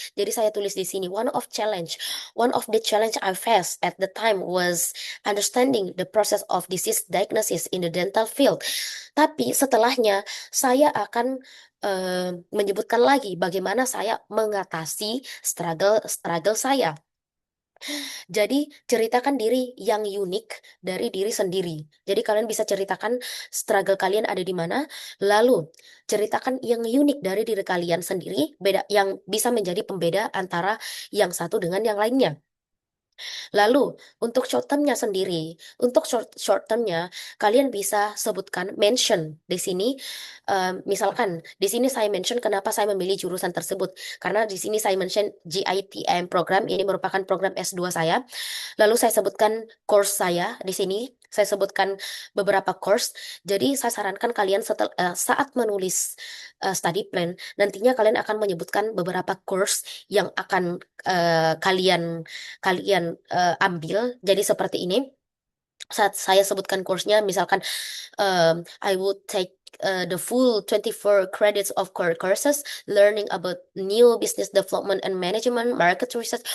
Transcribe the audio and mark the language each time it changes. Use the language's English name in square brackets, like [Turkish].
[Indonesian] Jadi saya tulis di sini [English] one of the challenge I faced at the time was understanding the process of disease diagnosis in the dental field. [Indonesian] Tapi setelahnya saya akan menyebutkan lagi bagaimana saya mengatasi struggle saya. Jadi ceritakan diri yang unik dari diri sendiri. Jadi kalian bisa ceritakan struggle kalian ada di mana, lalu ceritakan yang unik dari diri kalian sendiri, beda yang bisa menjadi pembeda antara yang satu dengan yang lainnya. Lalu, untuk short termnya sendiri, untuk short termnya, kalian bisa sebutkan mention di sini. Misalkan di sini saya mention kenapa saya memilih jurusan tersebut, karena di sini saya mention GITM program ini merupakan program S2 saya. Lalu saya sebutkan course saya di sini. Saya sebutkan beberapa course. Jadi saya sarankan kalian saat menulis study plan, nantinya kalian akan menyebutkan beberapa course yang akan kalian kalian ambil. Jadi seperti ini. Saat saya sebutkan course-nya, misalkan [English] I would take the full 24 credits of core courses, learning about new business development and management, market research.